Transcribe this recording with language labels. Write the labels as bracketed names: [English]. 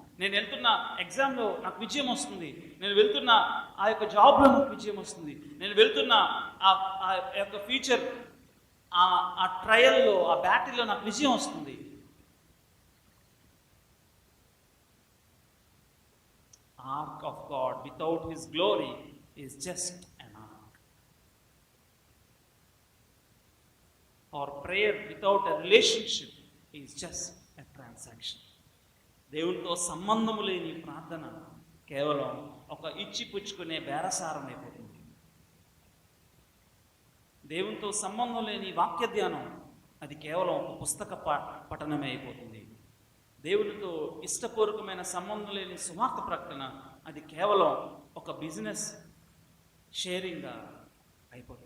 [Telugu] నేను వెళ్తున్న ఎగ్జామ్లో నాకు విజయం వస్తుంది, నేను వెళ్తున్న ఆ యొక్క జాబ్లో నాకు విజయం వస్తుంది, నేను వెళ్తున్న ఆ యొక్క ఫ్యూచర్ ఆ ట్రయల్లో, ఆ బ్యాటిల్లో నాకు విజయం వస్తుంది. [English] Ark of God without His glory is just an ark. Or prayer without a relationship is just a transaction. [Telugu] దేవునితో సంబంధము లేని ప్రార్థన కేవలం ఒక ఇచ్చిపుచ్చుకునే బేరసారం అయిపోతుంది. దేవునితో సంబంధం లేని వాక్య ధ్యానం అది కేవలం ఒక పుస్తక పఠనమే అయిపోతుంది. దేవునితో ఇష్టపూర్వకమైన సంబంధం లేని సువార్త ప్రకటన అది కేవలం ఒక బిజినెస్ షేరింగ్గా అయిపోతుంది.